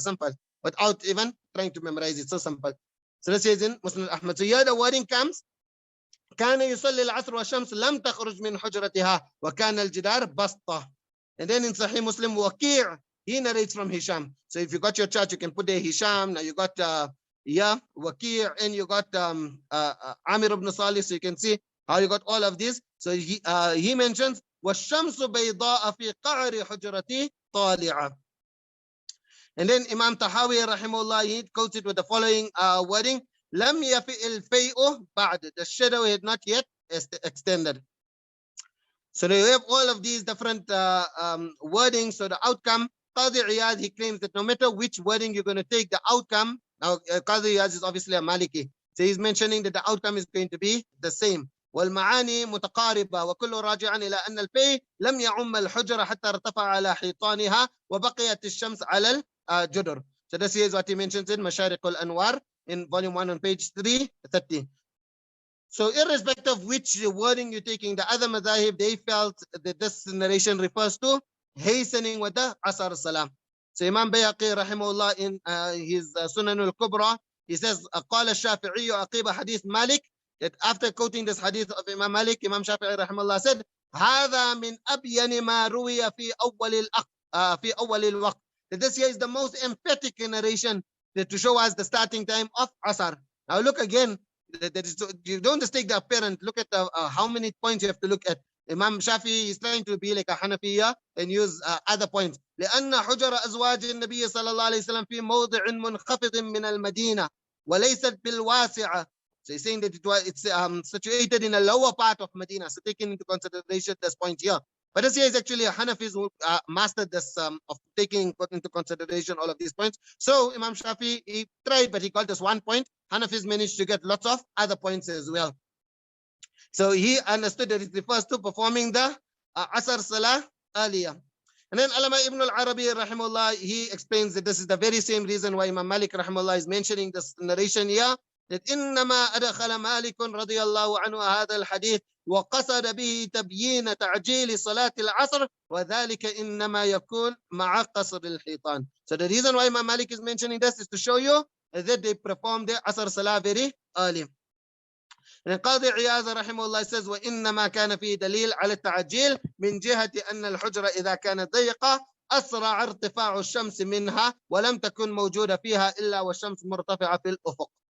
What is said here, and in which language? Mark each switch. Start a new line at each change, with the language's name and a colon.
English: Simple, without even trying to memorize it. So simple. So this is in Musnad Ahmad. So here the wording comes:
Arabic: كان يصلي العصر والشمس لم تخرج من حجرتها وكان الجدار بسطة.
English: And then in Sahih Muslim, Waqi', he narrates from Hisham. So if you got your chart, you can put there Hisham. Now you got Waqi', and you got Amir ibn Salih. So you can see how you got all of these. So he mentions
Arabic: والشمس بيضاء في قعر حجرتي طالعة.
English: And then Imam Tahawi rahimahullah, he quotes it with the following wording:
Arabic: لم يفئ الفيء بعد.
English: The shadow had not yet extended. So you have all of these different wordings. So the outcome, Qadi Iyad, he claims that no matter which wording you're going to take, the outcome, now Qadi Iyad is obviously a Maliki. So he's mentioning that the outcome is going to be the same.
Arabic: والمعاني متقاربة وكل راجعا إلى أن الفي لم يعم الحجرة حتى ارتفع على حيطانها وبقيت الشمس على الجدر.
English: So this is what he mentions in Masharik al-Anwar in volume 1 on page 330. So irrespective of which wording you're taking, the other madhahib, they felt that this narration refers to hastening with the Asar Salam. So Imam Bayhaqi rahimahullah in his Sunan al-Kubra, he says
Arabic: قال الشافعي عقيب حديث مالك,
English: that after quoting this hadith of Imam Malik, Imam Shafi'i rahimahullah said
Arabic: هذا من أبين ما روي في أول الوقت.
English: That this here is the most emphatic narration to show us the starting time of Asar. Now look again, you don't just take the apparent, look at how many points you have to look at. Imam Shafi'i is trying to be like a Hanafiya and use other points.
Arabic: لأن حجر أزواج النبي صلى الله عليه وسلم في موضع منخفض من المدينة وليست بالواسعة.
English: So he's saying that it's situated in a lower part of Medina. So taking into consideration this point here. But this here is actually a Hanafis who mastered this of taking into consideration all of these points. So Imam Shafi, he tried, but he got this one point. Hanafis managed to get lots of other points as well. So he understood that it refers to performing the Asar Salah earlier. And then Alama Ibn al-Arabi rahimahullah, he explains that this is the very same reason why Imam Malik rahimahullah is mentioning this narration here, that
Arabic: إنما أدخل مالك رضي الله عنه هذا الحديث وقصد به تبيين تعجيل صلاة العصر وذلك إنما يكون مع قصر الحيطان.
English: So the reason why Imam Malik is mentioning this is to show you that they perform the Asr Salah very early. And Qadi Iyad rahimahullah says
Arabic: وإنما كان فيه دليل على التعجيل من جهة أن الحجرة إذا كانت ضيقة أسرع ارتفاع الشمس منها ولم تكن موجودة فيها إلا والشمس مرتفعة في الأفق.